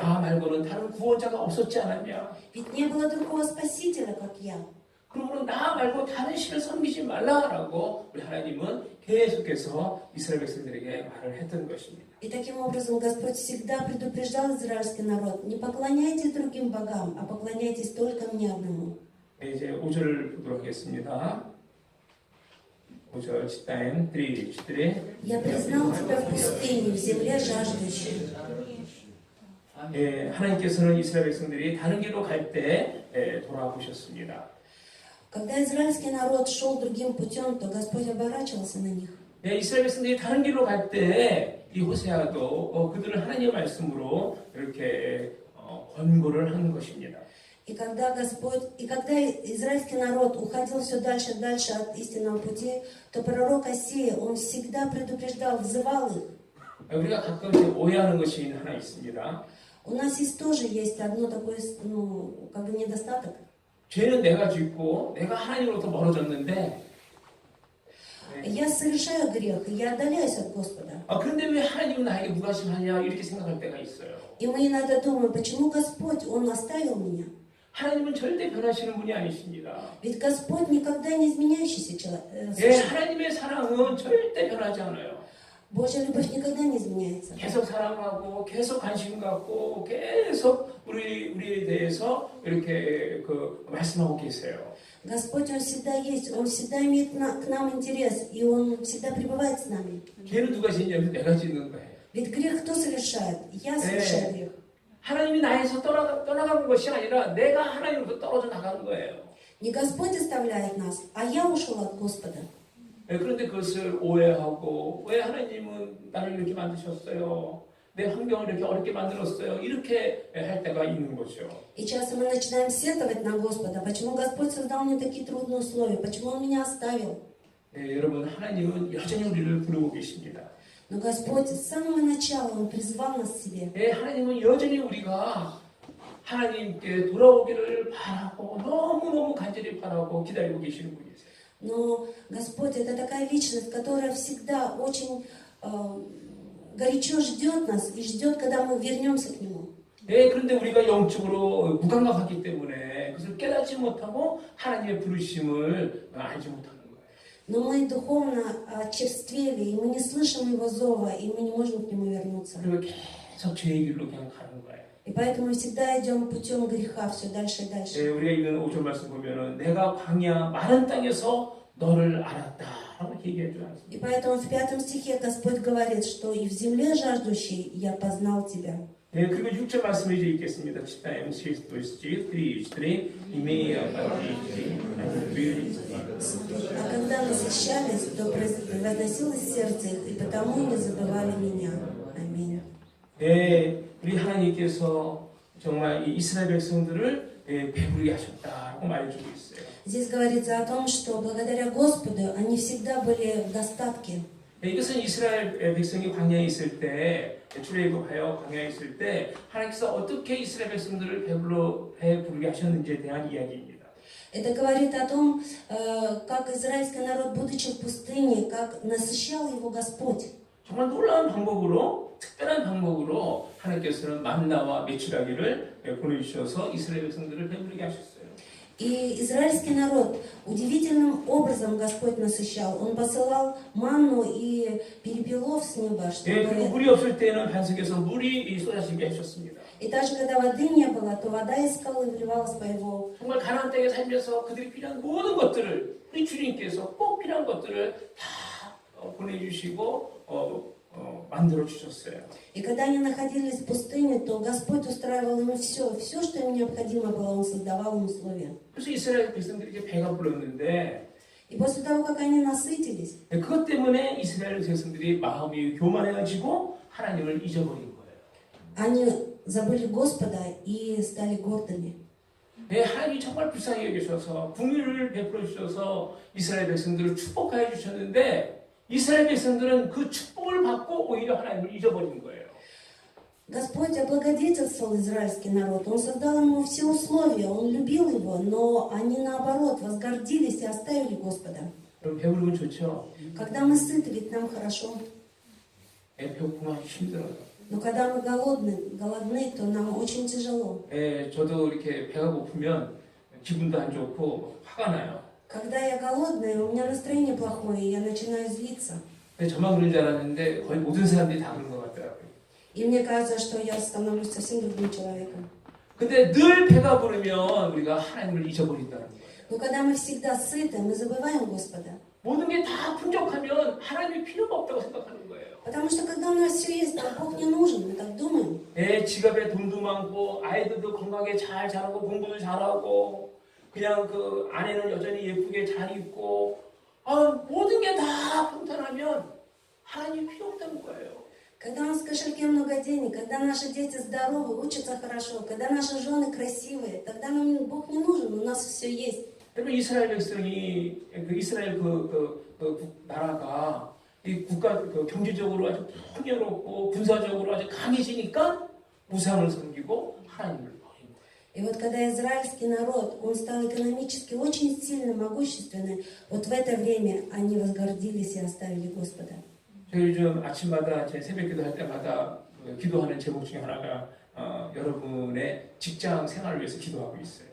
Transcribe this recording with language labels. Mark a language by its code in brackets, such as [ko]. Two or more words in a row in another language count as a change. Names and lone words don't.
[ko] 나 말고는 다른 구원자가 없었지 않았냐? [ru] Ведь не было другого Спасителя, как я. [ko] 그러므로 나 말고 다른 신을 섬기지 말라라고 우리 하나님은 계속해서 이스라엘 백성들에게 말을 했던 것입니다. [ru] И таким образом Господь всегда предупреждал израильский народ, не поклоняйтесь другим богам, а поклоняйтесь только мне одному. [ko] 네, 이제 5절을 보도록 하겠습니다. [ru] 5절 читаем. 3, 4. Я признал тебя в пустыне, в земле жаждущей. [ko] 예, 하나님께서는 이스라엘 백성들이 다른 길로 갈 때 돌아보셨습니다. [ru] Когда израильский народ шел другим путем, то Господь оборачивался на них. [ko] 예, 이스라엘 백성들이 다른 길로 갈 때 이 호세아도 그들을 하나님의 말씀으로 이렇게 권고를 하는 것입니다. [ru] И когда израильский народ уходил все дальше и дальше от истинного пути, то пророк Осия, он всегда предупреждал, взывал их. [ko] 우리가 가끔 오해하는 것이 하나 있습니다. [ru] У нас тоже есть одно такое, как бы недостаток. [ko] 죄는 내가 짓고 내가 하나님으로부터 멀어졌는데 [ru] Я совершаю грех, и я отдаляюсь от Господа. [ko] 그런데 왜 하나님은 나에게 무관심하냐 이렇게 생각할 때가 있어요. [ru] И мы иногда думаем, почему Господь, Он оставил меня? [ko] 하나님은 절대 변하시는 분이 아니십니다. [ru] Ведь Господь никогда не изменяющийся [ko] 예, [ru] человек. [ko] 하나님의 사랑은 절대 변하지 않아요. [ru] Божья любовь никогда не изменяется. [ko] 계속 사랑하고 계속 관심 갖고 계속 우리에 대해서 이렇게 말씀하고 계세요. [ru] Господь, Он всегда есть, Он всегда имеет к нам интерес, и Он всегда пребывает с нами. [ko] 죄는 누가 짓냐면 내가 짓는 거예요. [ru] Ведь грех кто совершает? Я совершаю грех. [ko] 하나님이 나에서 떠나가는 것이 아니라 내가 하나님으로부터 떨어져 나가는 거예요. [ru] Не Господь оставляет нас, а я ушел от Господа. [ko] 그런데 그것을 오해하고 왜 하나님은 나를 이렇게 만드셨어요? 내 환경을 이렇게 어렵게 만들었어요. 이렇게 할 때가 있는 거죠. [ru] И часто мы начинаем сетовать на Господа. Почему Господь создал мне такие трудные условия? Почему Он меня оставил? [ko] 네, 여러분 하나님은 여전히 우리를 부르고 계십니다. [ru] Но Господь с самого начала, Он призвал нас к себе. [ko] 네, 하나님은 여전히 우리가 하나님께 돌아오기를 바라고 너무너무 간절히 바라고 기다리고 계시는 분이세요. [ru] Но Господь — это такая личность, которая всегда очень горячо ждет нас и ждет, когда мы вернемся к Нему. [ko] 네, 그런데 우리가 영적으로 무감각하기 때문에 그것을 깨닫지 못하고 하나님의 부르심을 알지 못하는 거예요. [ru] Но мы духовно очерствели, и мы не слышим Его зова, и мы не можем к Нему вернуться. [ko] 그리고 계속 죄의 길로 그냥 가는 거예요. [ru] И поэтому мы всегда идем путем греха все дальше и дальше. [ko] 네, 우리가 읽은 5절 말씀 보면은 내가 광야 마른 땅에서 너를 알았다라고 얘기해 주지 않습니까? [ru] И поэтому в 5 стихе Господь говорит, что и в земле жаждущей я познал тебя. [ko] 예, 그리고 6절 말씀을 이제 읽겠습니다. [ru] Читаем 6 стих, 3, имея обитель, А когда насыщались, то возносилось сердце их, и потому не забывали меня. Аминь. [ko] 예, 우리 하나님께서 정말 이 이스라엘 백성들을 배부르게 하셨다고 말해주고 있어요. [ru] Здесь говорится о том, что благодаря Господу они всегда были в достатке. [ko] 예, 이것은 이스라엘 백성이 광야에 있을 때, 출애굽하여 광야에 있을 때 하나님께서 어떻게 이스라엘 백성들을 배부르게 하셨는지에 대한 이야기입니다. [ru] Это говорит о том, как израильский народ, будучи в пустыне, как насыщал его Господь. [ko] 정말 놀라운 방법으로, 특별한 방법으로 하나님께서는 만나와 메추라기를 보내주셔서 이스라엘 백성들을 배부르게 하셨어요. [ru] И израильский народ удивительным образом Господь насыщал. Он посылал манну и перепелов с неба, [ko] 예, 그리고 [ru] чтобы... [ko] 물이 없을 때는 반석에서 물이 쏟아지게 하셨습니다. [ru] И даже когда воды не было, то вода из скалы вливалась по его. [ko] 정말 가나안 땅에 살면서 그들이 필요한 모든 것들을 우리 주님께서 꼭 필요한 것들을 다 보내주시고 만들어 주셨어요. [ru] И когда они находились в пустыне, то Господь устраивал им все, что им необходимо было, Он создавал им условия. [ko] 그래서 이스라엘 백성들이 이제 배가 불렀는데 [ru] И после того, как они насытились, [ko] 그것 때문에 이스라엘 백성들이 마음이 교만해가지고 하나님을 잊어버린 거예요. [ru] они забыли Господа и стали гордыми. [ko] 네, 하나님이 정말 불쌍히 여기셔서 긍휼을 베풀어 주셔서 이스라엘 백성들을 축복하여 주셨는데 이스라엘 백성들은 그 축복을 받고 오히려 하나님을 잊어버린 거예요. [ru] Господь облагодетельствовал израильский народ, Он создал ему все условия, Он любил его, но они наоборот возгордились и оставили Господа. [ko] 여러분 배부르면 좋죠? [ru] Когда мы сыты, ведь нам хорошо, [ko] 배고프면 힘들어요. [ru] но когда мы голодны, то нам очень тяжело. [ko] 저도 이렇게 배가 고프면 기분도 안 좋고 화가 나요. [ru] Когда я голодная, у меня настроение плохое, и я начинаю злиться. [ko] 근데 저만 그런 줄 알았는데 거의 모든 사람들이 다 그런 것 같더라고요. [ru] И мне кажется, что я становлюсь совсем другим человеком. [ko] 근데 늘 배가 부르면 우리가 하나님을 잊어버린다는 거예요. [ru] Но когда мы всегда сыты, мы забываем Господа. [ko] 모든 게 다 풍족하면 하나님이 필요가 없다고 생각하는 거예요. [ru] Потому что когда у нас все есть, то Бог не нужен, мы так думаем. [ko] 지갑에 돈도 많고 아이들도 건강하게 잘 자라고 공부도 잘하고 그냥 그 아내는 여전히 예쁘게 잘 입고 모든 게 다 평탄하면 하나님이 필요 없다는 거예요. [ru] Когда у нас в кошельке много денег, когда наши дети здоровы, учатся хорошо, когда наши жены красивые, тогда нам Бог не нужен, у нас все есть. [ko] 그러면 이스라엘 백성이 이스라엘 나라가 이 국가 경제적으로 아주 풍요롭고 군사적으로 아주 강해지니까 우상을 섬기고 하나님을 버린 거예요. [ru] И вот когда израильский народ, он стал экономически очень сильным, могущественным, вот в это время они возгордились и оставили Господа. [ko] 저 요즘 아침마다 제 새벽 기도할 때마다 기도하는 제목 중에 하나가 여러분의 직장 생활을 위해서 기도하고 있어요.